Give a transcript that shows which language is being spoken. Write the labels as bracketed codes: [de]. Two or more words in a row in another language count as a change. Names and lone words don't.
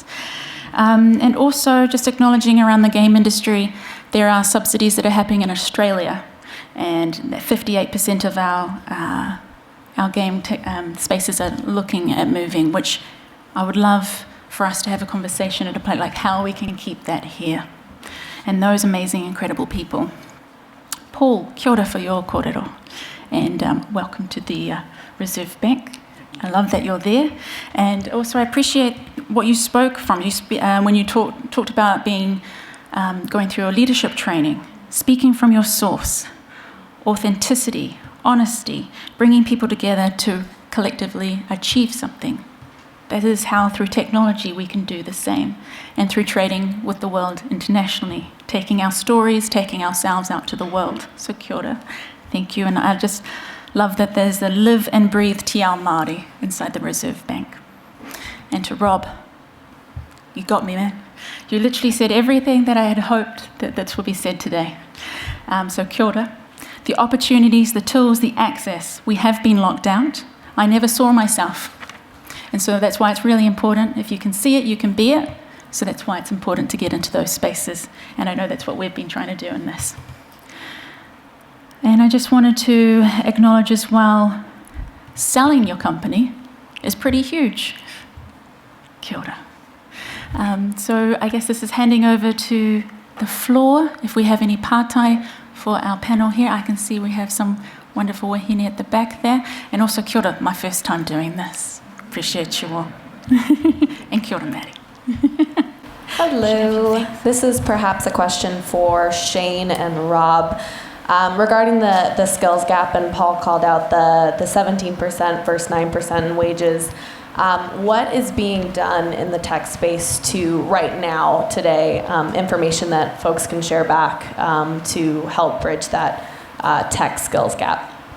[en] And also just acknowledging around the game industry, there are subsidies that are happening in Australia, and 58% of our game spaces are looking at moving, which I would love for us to have a conversation at a point like how we can keep that here. And those amazing, incredible people. Paul, [mi] kia ora [en] for your kōrero. and welcome to the Reserve Bank. I love that you're there, and also I appreciate what you spoke from. When you talked about being going through your leadership training, speaking from your source, authenticity, honesty, bringing people together to collectively achieve something. That is how, through technology, we can do the same, and through trading with the world internationally, taking our stories, taking ourselves out to the world. [mi] So kia ora. [en] Thank you, and I just love that there's a live and breathe [mi] Te Ao Māori [en] inside the Reserve Bank. And to Rob, you got me, man. You literally said everything that I had hoped that would be said today. [mi] So kia ora. [en] The opportunities, the tools, the access, we have been locked out. I never saw myself. And so that's why it's really important. If you can see it, you can be it. So that's why it's important to get into those spaces. And I know that's what we've been trying to do in this. And I just wanted to acknowledge as well, selling your company is pretty huge. [mi] Kia ora. [en] So I guess this is handing over to the floor. If we have any pātai for our panel here, I can see we have some wonderful wahine at the back there. And also [mi] kia ora, [en] my first time doing this. Appreciate you all. [mi] And kia ora, [en] Maddie. Hello. This is perhaps a question for Shane and Rob. Regarding the skills gap, and Paul called out the 17% versus 9% in wages. What is being done in the tech space to, right now, today, information that folks can share back to help bridge that tech skills gap?